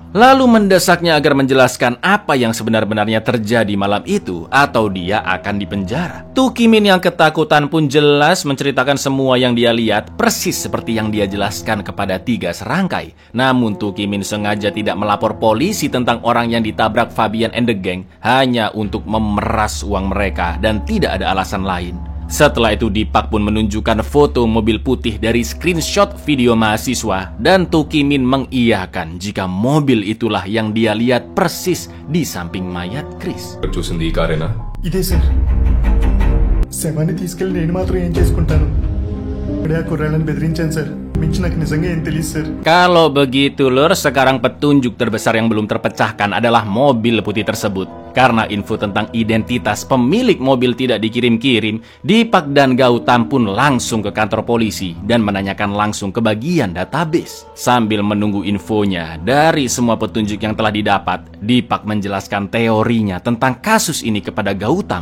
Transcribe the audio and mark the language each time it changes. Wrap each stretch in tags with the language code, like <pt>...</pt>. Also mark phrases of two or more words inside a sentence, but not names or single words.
<id>Lalu mendesaknya agar menjelaskan apa yang sebenar-benarnya terjadi malam itu atau dia akan dipenjara. Tuki Min yang ketakutan pun jelas menceritakan semua yang dia lihat persis seperti yang dia jelaskan kepada tiga serangkai. Namun Tuki Min sengaja tidak melapor polisi tentang orang yang ditabrak Fabian</id> <en>and the gang</en> <id>hanya untuk memeras uang mereka dan tidak ada alasan lain. Setelah itu Deepak pun menunjukkan foto mobil putih dari screenshot video mahasiswa dan Tuki Min mengiyakan jika mobil itulah yang dia lihat persis di samping mayat Chris.</id> <te>చూసింది ఈ కారేనా? ఇదే సార్. శవాన్ని తీసుకెళ్ళి నేను మాత్రం ఏం చేసుకుంటాను? ఇప్పుడే ఆ కుర్రాళ్ళని బెదిరించాను సార్. మించి నాకు నిజంగా ఏం తెలియదు సార్.</te> <id>Kalau begitu lur, sekarang petunjuk terbesar yang belum terpecahkan adalah mobil putih tersebut. Karena info tentang identitas pemilik mobil tidak dikirim-kirim, Deepak dan Gautam pun langsung ke kantor polisi dan menanyakan langsung ke bagian database. Sambil menunggu infonya dari semua petunjuk yang telah didapat, Deepak menjelaskan teorinya tentang kasus ini kepada Gautam.</id>